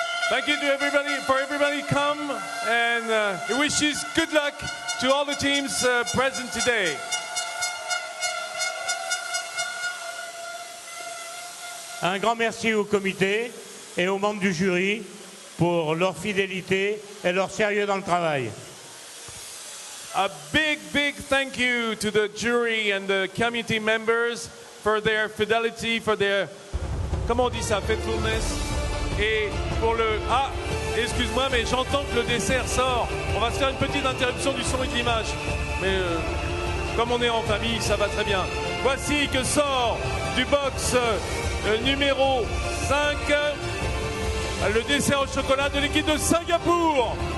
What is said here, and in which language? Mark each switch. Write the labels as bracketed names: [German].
[English] Thank you to everybody, for everybody come, and we wish you good luck to all the teams present today. [French] Un grand merci au comité et aux membres du jury pour leur fidélité et leur sérieux dans le travail. [English] A big thank you to the jury and the committee members for their fidelity, for their, [French] comment on dit ça, [English] faithfulness. [French] Et pour le... Ah, excuse-moi, mais j'entends que le dessert sort. On va se faire une petite interruption du son et de l'image. Mais comme on est en famille, ça va très bien. Voici que sort du box numéro 5, le dessert au chocolat de l'équipe de Singapour.